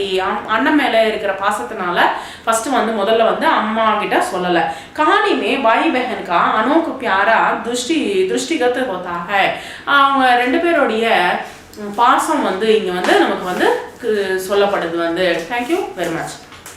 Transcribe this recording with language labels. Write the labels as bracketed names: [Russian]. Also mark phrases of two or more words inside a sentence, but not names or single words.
[Tamil] அண்ணன் மேல இருக்கிற பாசத்தினால ஃபர்ஸ்ட் வந்து முதல்ல வந்து அம்மா கிட்ட சொல்லல. [Hindi] कहानी में भाई बहन का अनोखा प्यारा दृष्टिगत होता है. [Tamil] அவங்க ரெண்டு பேரோடைய பாசம் வந்து இங்க வந்து நமக்கு வந்து சொல்லப்படுது வந்து. [English] Thank you very much.